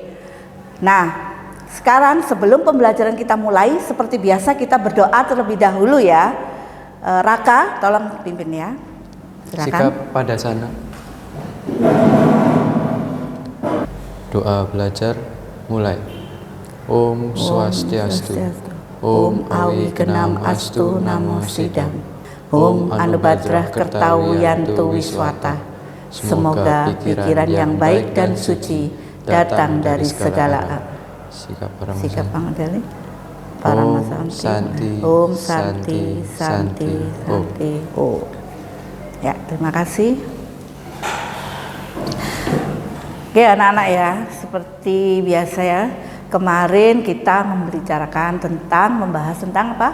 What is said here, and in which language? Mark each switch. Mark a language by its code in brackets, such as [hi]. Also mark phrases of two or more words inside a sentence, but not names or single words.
[id] Nah, sekarang sebelum pembelajaran kita mulai, seperti biasa kita berdoa terlebih dahulu ya. Raka, tolong pimpin ya. Silakan. Sikap pada sana. Doa belajar mulai. [sa] Om Swastiastu. Om Awi Genam Astu Namo Sidam. Om Anubadrah Kertawu Yantu Wiswata. [id] Semoga pikiran yang baik dan suci datang dari segala sikap Paramedali. [sa] Om Santi Santi Om. [id] Ya, terima kasih. Oke anak-anak ya, seperti biasa ya, kemarin kita membahas tentang apa?